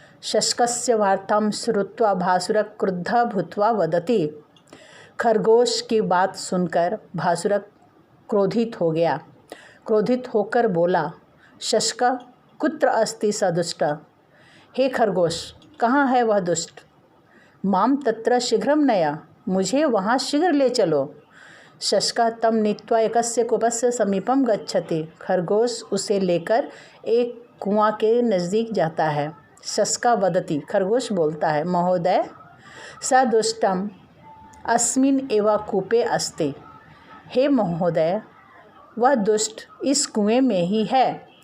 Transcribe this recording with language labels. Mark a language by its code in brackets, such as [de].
[sa] शशकस्य वार्तां श्रुत्वा भासुरक क्रुद्धः भूत्वा वदति, [hi] खरगोश की बात सुनकर भासुरक क्रोधित हो गया। क्रोधित होकर बोला, [sa] शशक कुत्र अस्ति स दुष्ट, [hi] हे खरगोश कहाँ है वह दुष्ट। [sa] माम तत्र शीघ्रम नया, [hi] मुझे वहाँ शीघ्र ले चलो। [sa] शशका तम नीत्वा एकस्य कूपस्य समीपम गच्छति। [hi] खरगोश उसे लेकर एक कुआं के नज़दीक जाता है। [sa] शशका वदति, [hi] खरगोश बोलता है, [sa] महोदय स दुष्टम अस्मिन एव कूपे अस्ति। [hi] हे महोदय, वह दुष्ट इस कुएं में ही है।